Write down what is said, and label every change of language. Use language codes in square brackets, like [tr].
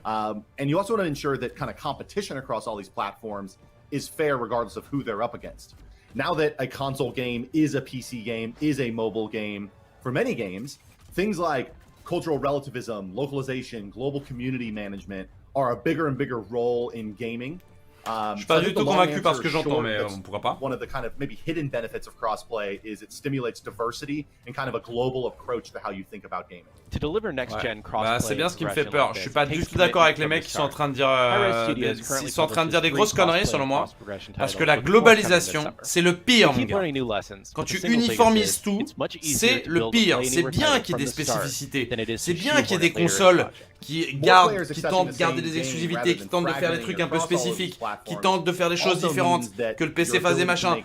[en] And you also want to ensure that kind of competition across all these platforms is fair regardless of who they're up against. Now that a console game is a PC game, is a mobile game, for many games, things like cultural relativism, localization, global community management are a bigger and bigger role in gaming. [fr] Je suis pas du tout convaincu par ce que j'entends, mais on pourra pas. [en] One of the kind of maybe hidden benefits of crossplay is it stimulates diversity and kind of a global approach to how you think about gaming. To deliver next gen crossplay, [fr] bah, c'est bien ce qui me fait peur. Je suis pas du tout d'accord avec les mecs qui sont en train de dire, ils sont en train de dire des grosses conneries selon moi, parce que la globalisation, c'est le pire, mon gars. Quand tu uniformises tout, c'est le pire. C'est bien qu'il y ait des spécificités, c'est bien qu'il y ait des consoles qui tentent de garder des exclusivités, qui tentent de faire des trucs un peu spécifiques, qui tentent de faire des choses différentes, que le PC fasse des machins.